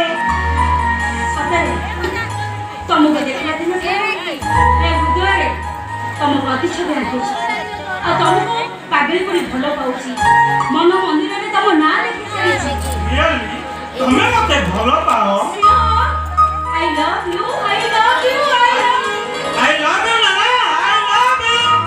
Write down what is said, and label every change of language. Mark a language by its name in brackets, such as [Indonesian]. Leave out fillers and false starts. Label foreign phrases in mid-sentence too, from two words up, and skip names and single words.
[Odia] ସତରେ ତମକୁ ଦେଖିଲା ଦିନ ଏ ହୃଦୟରେ ତମ ପ୍ରତିଛବି ଆଙ୍କୁଛି ଆଉ ତମକୁ ପାଗଳି କରି ଭଲ ପାଉଛି। ମନ ମନ୍ଦିରରେ ତମ ନାଁ ଲେଖି ସାରିଛି। ରିଅଲି ତମେ ମତେ ଭଲ ପାଅ? [English] I love you, I love you, I love you. I love you Nana, I love you.